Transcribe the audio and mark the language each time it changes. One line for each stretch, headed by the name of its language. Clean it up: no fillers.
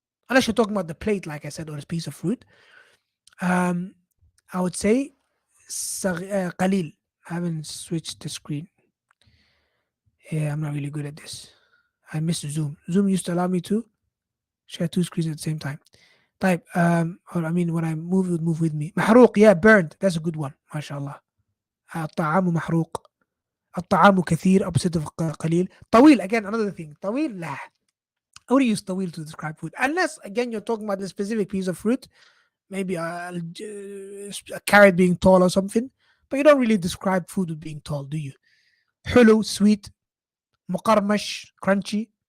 English: Unless you're talking about the plate, like I said, or a piece of fruit. I would say قليل. I haven't switched the screen. Yeah, I'm not really good at this. I miss Zoom. Zoom used to allow me to share two screens at the same time. Type, or I mean, when I move, it would move with me. محروق, yeah, burned. That's a good one. MashaAllah.
Arabic: الطعام محروق. الطعام كثير,
English: opposite of
Arabic: قليل. طويل,
English: again, another thing.
Arabic: طويل, لا.
English: I would use طويل to describe food. Unless, again, you're talking about a specific piece of fruit. Maybe a carrot being tall or something. But you don't really describe food with being tall, do you? حلو, sweet. مقرمش, crunchy.